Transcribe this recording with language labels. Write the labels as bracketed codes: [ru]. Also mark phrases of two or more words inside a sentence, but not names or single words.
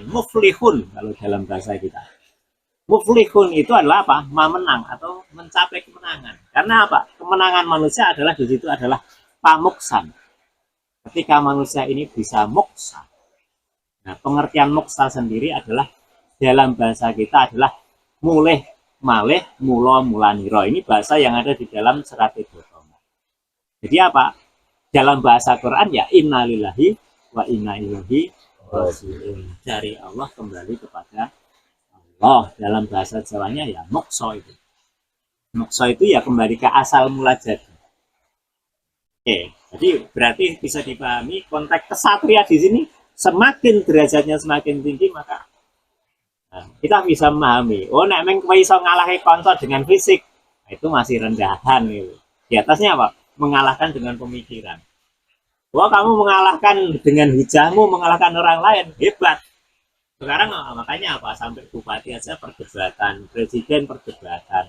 [id] Muflihun kalau dalam bahasa kita. Muflihun itu adalah apa? Ma menang atau mencapai kemenangan. Karena apa? Kemenangan manusia adalah di situ adalah pamuksan. Ketika manusia ini bisa moksa. Nah, pengertian moksa sendiri adalah dalam bahasa kita adalah [jv] mulih malih mulo mulaniro. [id] Ini bahasa yang ada di dalam serat Idotoma. Jadi apa? Dalam bahasa Quran ya [ar] innalillahi wa inna ilaihi raji'un. [id] Dari Allah kembali kepada Allah. Dalam bahasa Jawanya ya mokso itu. Mokso itu ya kembali ke asal mula jadi. Oke, jadi berarti bisa dipahami konteks kesatria di sini semakin derajatnya semakin tinggi maka nah, kita bisa memahami, [jv] oh nek meng iso ngalahi konco [id] dengan fisik, nah, itu masih rendahan gitu. Di atasnya apa? Mengalahkan dengan pemikiran. Wah, kamu mengalahkan dengan hujahmu, mengalahkan orang lain, hebat. Sekarang makanya apa? Sampai bupati aja perdebatan, presiden perdebatan.